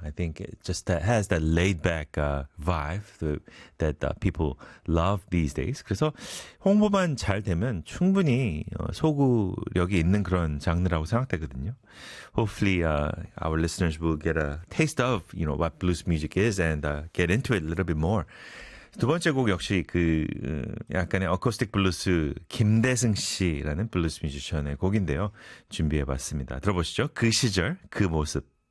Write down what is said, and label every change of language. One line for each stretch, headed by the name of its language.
English: I think it just has that laid back vibe that people love these days.
Korean: 그래서 홍보만 잘 되면 충분히 소구력이 있는 그런 장르라고 생각되거든요.
English: Hopefully our listeners will get a taste of, you know, what blues music is and get into it a little bit more.
Korean: 두 번째 곡 역시 그 약간의 어쿠스틱 블루스 김대승 씨라는 블루스 뮤지션의 곡인데요. 준비해봤습니다. 들어보시죠. 그 시절, 그 모습.